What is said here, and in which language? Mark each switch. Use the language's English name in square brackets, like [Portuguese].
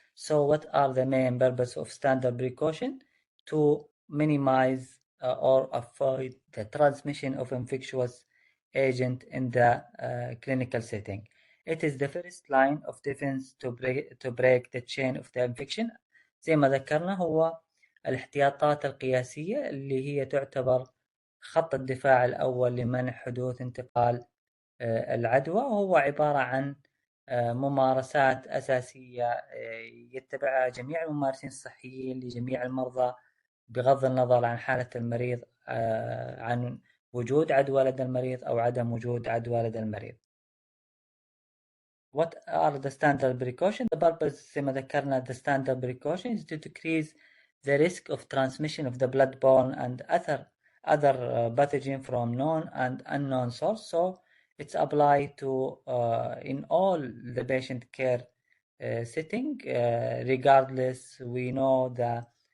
[English] So what are the main purpose of standard precaution? To minimize or avoid the transmission of infectious agent in the clinical setting. It is the first line of defense to break the chain of the infection. [Arabic] زي ما ذكرنا هو الاحتياطات القياسية اللي هي تعتبر خط الدفاع الأول لمنع حدوث انتقال العدوى، وهو عبارة عن ممارسات أساسية يتبعها جميع الممارسين الصحيين لجميع المرضى بغض النظر عن حالة المريض، عن وجود عدوى لدى المريض أو عدم وجود عدوى لدى المريض. [English] What are the standard precautions? The purpose [Arabic] زي ما ذكرنا [English] the standard precaution is to decrease the risk of transmission of the bloodborne and other pathogen from known and unknown source. So it's applied to in all the patient care setting, regardless we know the